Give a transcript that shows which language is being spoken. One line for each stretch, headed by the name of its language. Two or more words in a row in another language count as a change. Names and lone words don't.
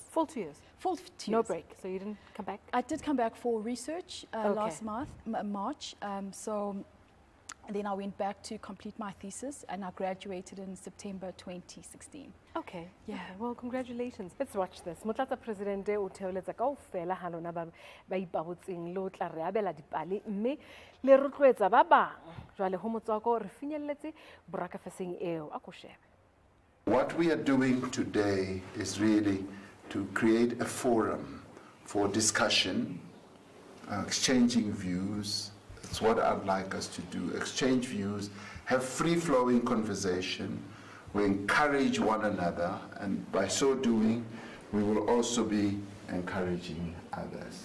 English: Full 2 years? Full 2 years. No break, so you didn't come back? I did come back for research last March. And then I went back to complete my thesis and I graduated in September 2016. Okay. Yeah. Okay. Well, congratulations. Let's watch this.
Southern Sotho: Motlatsa Presidente o theoletsa kaofela ha lona ba ipabotseng lo tla re abela dipale mme le rotloetsa ba bang. Jwale ho Motswako re finyelletse borakafeseng eo a ko shebe.
English: What we are doing today is really to create a forum for discussion, exchanging views. That's what I'd like us to do, exchange views, have free-flowing conversation. We encourage one another, and by so doing, we will also be encouraging others.